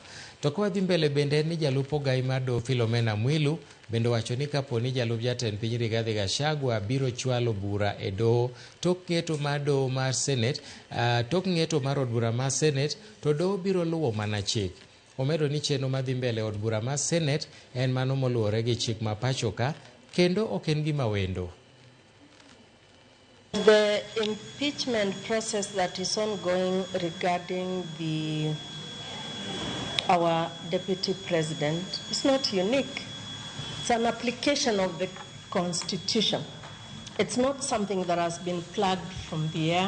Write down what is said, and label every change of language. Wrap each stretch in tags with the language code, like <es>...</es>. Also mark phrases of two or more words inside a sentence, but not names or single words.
<luo>To kwa dhi mbele bende ni jalup ogai mar doho Philomena Mwilu bende wacho ni kapo ni jalup jatend piny Rigathi Gachagua biro chwalo bura e doho tok ng'eto mar doho mar Senet, tok ng'eto mar od bura mar Senet, to doho biro luwo mana chik. Omedo ni chenro madhi mbele od bura mar Senet en mano moluwore gi chik ma pacho ka kendo ok en gima wendo.</luo> <en>The impeachment process that is ongoing regarding our deputy president is not unique. It's an application of the Constitution. It's not something that has been plugged from the air.</en>